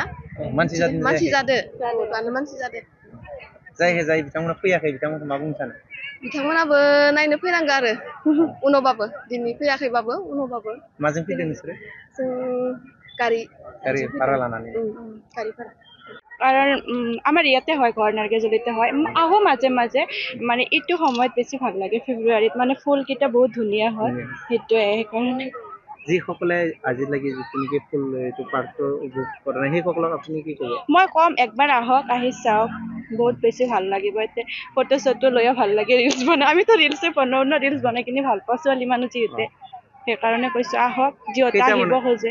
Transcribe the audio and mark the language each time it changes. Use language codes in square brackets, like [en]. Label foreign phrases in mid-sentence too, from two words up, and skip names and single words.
[brx] मानसि जादो। जाय बिथांमोना फैयाखै बिथांमोनखौ मा बुंनो सानो? बिथांमोनाबो नायनो फैनांगौ आरो उनावबाबो दिनै फैयाखैबाबो उनावबाबो। माजों फैदों नोंसोरो? जों गारि भारा लानानै। गारि भारा। [as] कारण আমার ইয়াতে হয় ঘর নারকেজলিতে হয় আহো মাঝে মাঝে মানে এইটো সময়ত বেছি ভাল লাগে ফেব্ৰুৱাৰীত মানে ফুল কিটা বহুত ধুনিয়া হয় হেতুৱে সেইকাৰণে যিসকলে আজিলৈকে যিখিনি ফুল এইটো পাৰ্কটো উপভোগ কৰা নাই সেইসকলক আপুনি কি ক'ব? মই কম একবাৰ আহক আহি চাওক বহুত বেছি ভাল লাগিব। এতিয়া ফটো চটো লৈও ভাল লাগে ৰিলছ বনাই আমিতো ৰিলছে বনাও ন ৰিলছ বনাই কিনি ভাল পাওঁ ছোৱালী মানুহ যিহেতু সেইকাৰণে কৈছো আহক যিহেতু আহিব খোজে।